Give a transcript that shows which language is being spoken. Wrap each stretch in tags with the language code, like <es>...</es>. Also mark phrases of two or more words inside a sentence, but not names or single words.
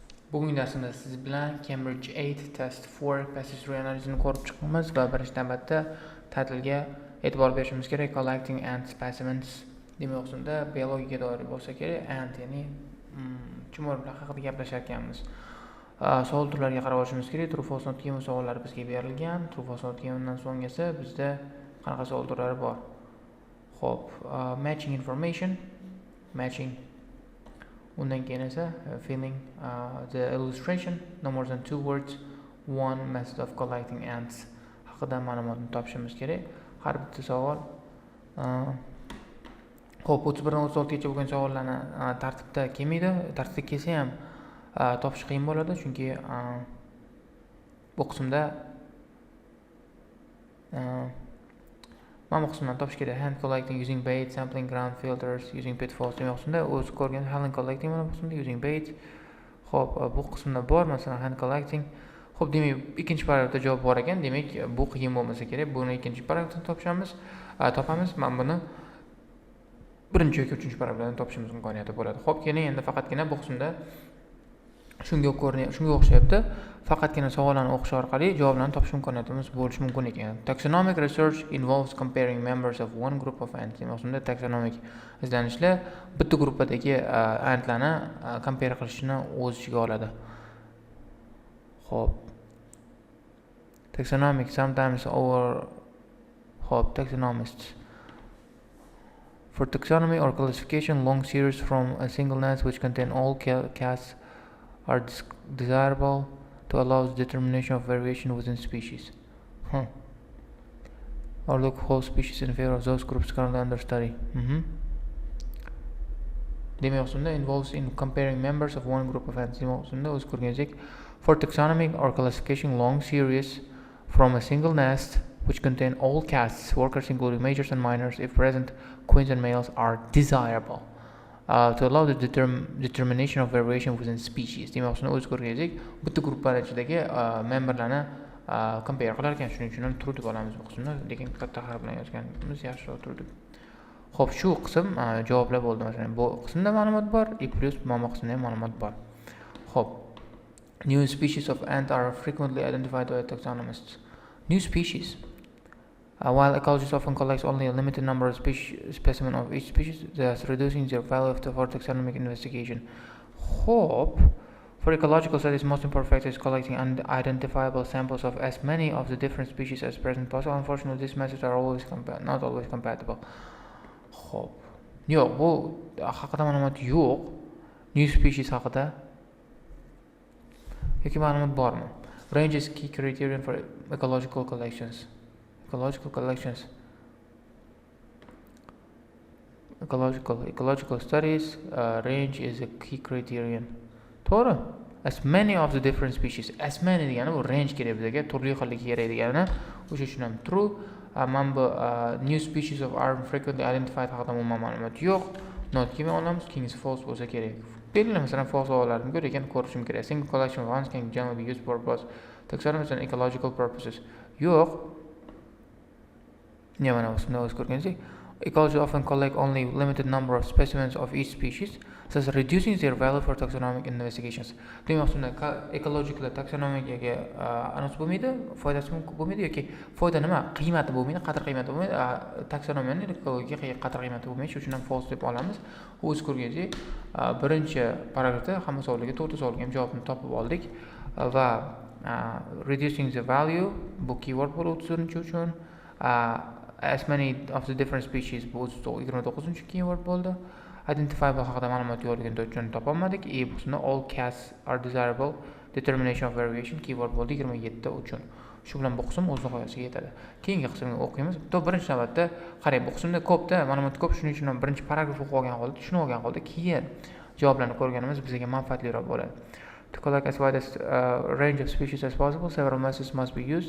<uz>Bugungi darsda siz bilan Cambridge 8 Test 4 passage reanalizini ko'rib chiqamiz va birinchi navbatda Tahlilga e'tibor berishimiz kerak.</uz> <en>Collecting ant specimens</en> <uz>demoqchimda biologiyaga doir bo'lsa kerak. Ant ya'ni chumolilar haqida gaplashayotganmiz. Savol turlariga qarab olishimiz kerak.</uz> <en>True false not given</en> <uz>savollari bizga berilgan.</uz> <en>True false not givendan</en> <uz>so'ng esa bizda qanaqa savol turlari bor?</uz> <en>Xo'p, matching information, matching.</en> <uz>Undan keyin esa</uz> <en>filling the illustration, no more than 2 words, one method of collecting ants</en> <uz>haqida ma'lumotni topishimiz kerak. Har bitta savol xo'p 31 dan 36 gacha bo'lgan savollarni tartibda kelmaydi. Tartibda kelsa ham topish qiyin bo'ladi, chunki bu qismda mana bu qismdan topish kerak.</uz> <en>Hand collecting using bait, sampling ground filters using pitfalls demoqchimda.</en> <uz>O'zi ko'rgan</uz> <en>hand collecting</en> <uz>mana bu qismda</uz> <en>using bait.</en> <uz>Xo'p, bu qismda bor, masalan</uz> <en>hand collecting.</en> <uz>Xo'p, demak ikkinchi paragrafda javob bor ekan. Demak, bu qiyin bo'lmasa kerak. Buni ikkinchi paragrafdan topamiz. Mana buni birinchi yoki uchinchi paragrafdan topishimiz imkoniyati bo'ladi. Xo'p, keyin endi faqatgina bu qismda shunga o'xshayapti. Faqatgina savollarni o'qish orqali javoblarni topish imkoniyatimiz bo'lishi mumkin ekan.</uz> <en>Taxonomic research involves comparing members of one group of ants.</en> <uz>Demakda taxonomic izlanishlar bitta gruppadagi antlarni compare qilishni o'z ichiga oladi.</uz> <en>Xo'p. Taxonomic sometimes taxonomists. For taxonomy or classification, long series from a single nest which contain all castes are desirable to allow the determination of variation within species. Or look whole species in favor of those groups currently under study. Demoqchimda involves in comparing members of one group of ants.</en> <uz>Demoqchimda o'z ko'rganingizek</uz> <en>for taxonomy or classification, long series from a single nest which contain all castes, workers including majors and minors, if present, queens and males, are desirable. To allow the determination of variation within species.</en> <uz>Demoqchimda o'z ko'rganingizek bitta guruhlar ichidagi memberlarni compare qilar ekan. Shuning uchun ham true deb olamiz bu qismni, lekin katta harf bilan yozganimiz yaxshiroq turdi. Xo'p, shu qism javoblar bo'ldi. Masalan, bu qismda ma'lumot bor, plus mana qismda ham ma'lumot bor. Xo'p.</uz> <en>New species of ant are frequently identified by taxonomists. New species. While ecologists often collect only a limited number of specimens of each species, thus reducing their value for taxonomic investigation. Hope for ecological studies, most important factor is collecting unidentifiable samples of as many of the different species as present possible. Unfortunately, these methods are not always compatible. Hope.</en> <uz>Yo'q, bu haqida ma'lumot yo'q.</uz> <en>New species</en> <uz>haqida yoki ma'lumot bormi?</uz> <en>Range is key criterion for ecological collections. Ecological studies, range is a key criterion.</en> <uz>To'g'ri.</uz> <en>As many of the different species. As many</en> <uz>degani bu range kerak bizga, turli xillik kerak degani. O'sha uchun ham true. Mana bu</uz> <en>new species of are frequently identified</en> <uz>haqida umuman ma'lumot yo'q.</uz> <en>Not given</en> <uz>olamiz, keyin false bo'lsa kerak. Belgili masalan false savollarni ko'rgan ko'rishim kerak.</uz> <en>Single collection of ants can generally be used for both taxonomic and ecological purposes.</en> <uz>Yo'q.</uz> <en>Ecologists often collect only limited number of specimens of each species, thus reducing their value for taxonomic investigations.</en> <uz>Demoqchimda ekologiklar taxonomiyaga anos bo'lmaydi, foydasi bo'lmaydi yoki foyda nima? Qiymati bo'lmaydi, qadr-qiymati bo'lmaydi. Taxonomiyaning ekologiyaga qadr-qiymati bo'lmaydi, shuning uchun ham false deb olamiz. O'z ko'rganingizdek, birinchi paragrafda hamma savollarga, to'rtta savolga ham javobni topib oldik va</uz> <en>reducing the value</en> <uz>bu keyword bo'ldi 30 uchun.</uz> <en>As many of the different species</en> <uz>bu 29 keyword bo'ldi. Identifiable haqida ma'lumot yo'qligini uchun topolmadik. Bu qismda</uz> <en>all castes are desirable, determination of variation keyword</en> <uz>bo'ldi 27 uchun. Shu bilan bu qism o'z nihoyasiga yetadi. Keyingi qismga o'qiymiz. Birinchi navbatda qarang, bu qismda ko'pda ma'lumot ko'p, shuning uchun birinchi paragraf o'qib olgan holda, tushunib olgan holda keyin javoblarni ko'rganimiz bizga manfaatliroq bo'ladi.</uz> <en>To collect as wide range of species as possible, several methods must be used.</en>